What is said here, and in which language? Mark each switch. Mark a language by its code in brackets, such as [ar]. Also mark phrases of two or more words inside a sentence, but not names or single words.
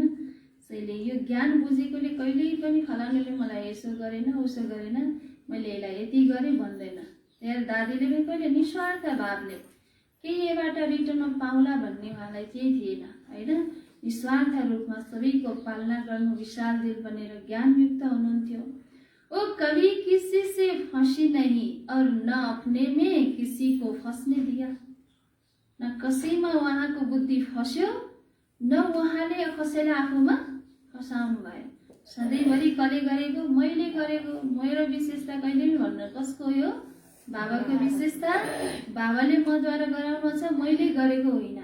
[ne] त्यसैले यो ज्ञान बुझेकोले कहिल्यै पनि फलानुले मलाई यसो गरेन उसो गरेन, मैले यसलाई यति गरेँ भन्दैन। त्यहाँ दादीले पनि कहिले निस्वार्थ भावले केही यबाट रिटर्नमा पाउला भन्ने उहाँलाई केही थिएन हैन? निस्वार्थ रूपमा सबैको पालना गर्नु, विशाल दिल बनेर ज्ञानयुक्त हुनुहुन्थ्यो। [hi] वो कभी किसी से फंसी नहीं और न अपने में किसी को फंसने दिया। [ne] न कसैमा उहाँको बुद्धि फस्यो न उहाँले कसैलाई आफूमा फसाउनु भयो। सधैँभरि कसले गरेको? मैले गरेको। मेरो विशेषता कहिले पनि भन्नु कसको हो? यो बाबाको विशेषता। बाबाले मद्वारा गराउनु छ, मैले गरेको होइन।